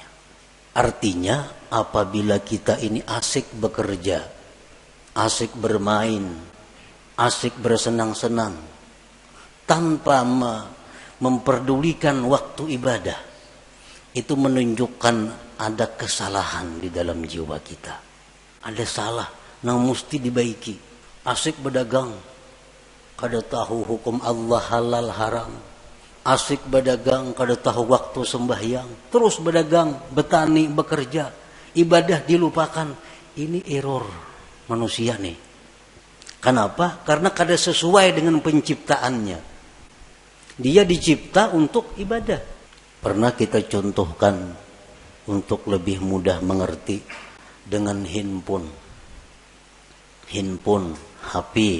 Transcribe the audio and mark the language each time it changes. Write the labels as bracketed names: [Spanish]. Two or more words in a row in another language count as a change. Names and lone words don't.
[Indonesian] Artinya, apabila kita ini asik bekerja, asik bermain, asik bersenang-senang, tanpa memperdulikan waktu ibadah, itu menunjukkan ada kesalahan di dalam jiwa kita. [Banjar] Ada salah yang mesti dibaiki. Asik berdagang, kada tahu hukum Allah halal haram. Asik berdagang, kada tahu waktu sembahyang. [Indonesian] Terus berdagang, bertani, bekerja, ibadah dilupakan. Ini error manusia nih. Kenapa? [Banjar] Karena kada sesuai dengan penciptaannya. Dia dicipta untuk ibadah. [Indonesian] Pernah kita contohkan untuk lebih mudah mengerti dengan handphone, HP.